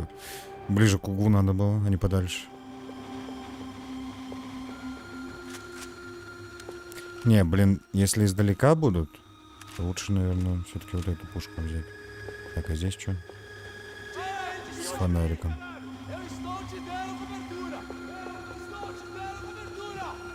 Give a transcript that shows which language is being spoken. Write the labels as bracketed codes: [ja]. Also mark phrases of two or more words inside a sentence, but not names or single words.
[ru] ближе к углу надо было, а не подальше. Не, блин, если издалека будут, то лучше, наверное, все-таки вот эту пушку взять. Так, а здесь что? С фонариком. [pt] Eu estou te dando cobertura! Eu estou te dando cobertura!